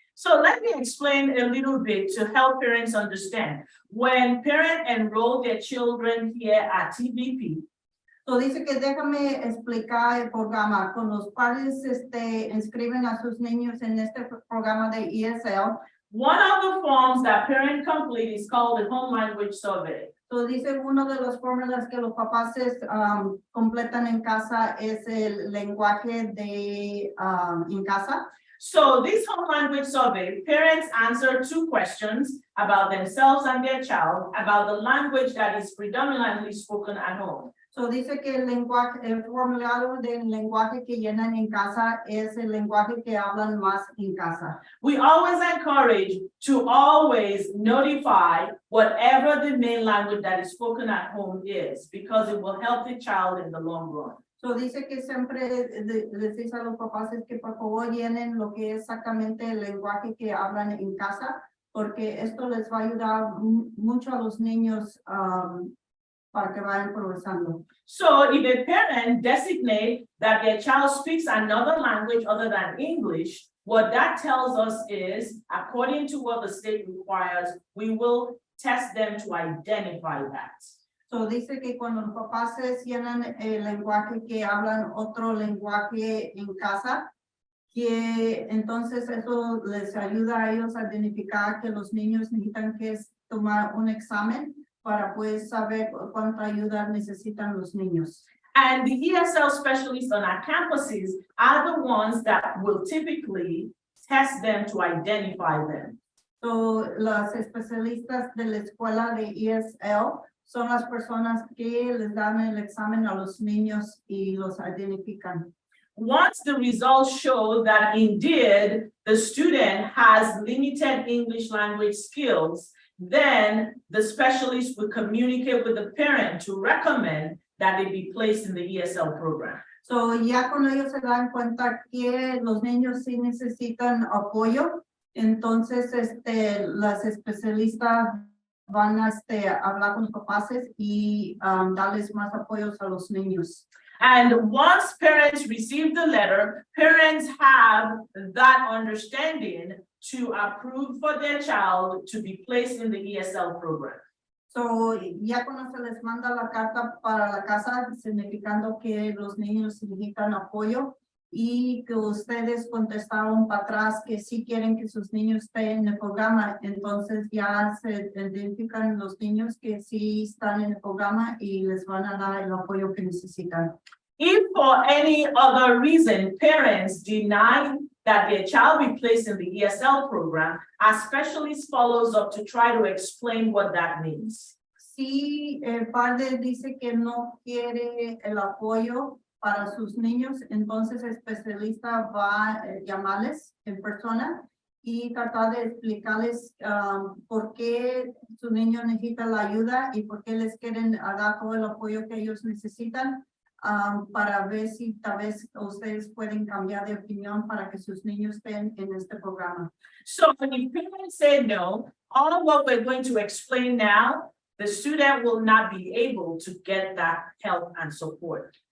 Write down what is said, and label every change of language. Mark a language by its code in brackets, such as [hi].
[en] So let me explain a little bit to help parents understand. When parents enroll their children here at TBP, [es] so dice que déjame explicar el programa. Con los padres inscriben a sus niños en este programa de ESL. [en] One of the forms that parents complete is called the home language survey. [es] So dice uno de los fórmulas que los papás completan en casa es el lenguaje de en casa. [en] So this home language survey, parents answer 2 questions about themselves and their child about the language that is predominantly spoken at home. [es] So dice que el formulario del lenguaje que llenan en casa es el lenguaje que hablan más en casa. [en] We always encourage to always notify whatever the main language that is spoken at home is, because it will help the child in the long run. [es] So dice que siempre les dice a los papás es que por favor llenen lo que es exactamente el lenguaje que hablan en casa, porque esto les va a ayudar mucho a los niños para que vayan progresando. [en] So if a parent designate that their child speaks another language other than English, what that tells us is, according to what the state requires, we will test them to identify that. [es] So dice que cuando los papás llenan el lenguaje que hablan otro lenguaje en casa, que entonces eso les ayuda a ellos a identificar que los niños necesitan que tomar un examen para pues saber cuánta ayuda necesitan los niños. [en] And the ESL specialists on our campuses are the ones that will typically test them to identify them. [es] So, las especialistas de la escuela de ESL son las personas que les dan el examen a los niños y los identifican. [en] Once the results show that indeed the student has limited English language skills, then the specialist will communicate with the parent to recommend that they be placed in the ESL program. [es] So, ya cuando ellos se dan cuenta que los niños sí necesitan apoyo, entonces las especialistas van a hablar con los papás y darles más apoyos a los niños. [en] And once parents receive the letter, parents have that understanding to approve for their child to be placed in the ESL program. [es] So, ya cuando se les manda la carta para la casa, significando que los niños necesitan apoyo y que ustedes contestaron para atrás que sí quieren que sus niños estén en el programa, entonces ya se identifican los niños que sí están en el programa y les van a dar el apoyo que necesitan. [en] If for any other reason parents deny that their child be placed in the ESL program, a specialist follows up to try to explain what that means. [es] Si el padre dice que no quiere el apoyo para sus niños, entonces el especialista va a llamarles en persona y tratar de explicarles por qué su niño necesita la ayuda y por qué les quieren dar todo el apoyo que ellos necesitan. Para ver si tal vez ustedes pueden cambiar de opinión para que sus niños estén en este programa. [en] So if parents say no, all what we're going to explain now, the student will not be able to get that help and support.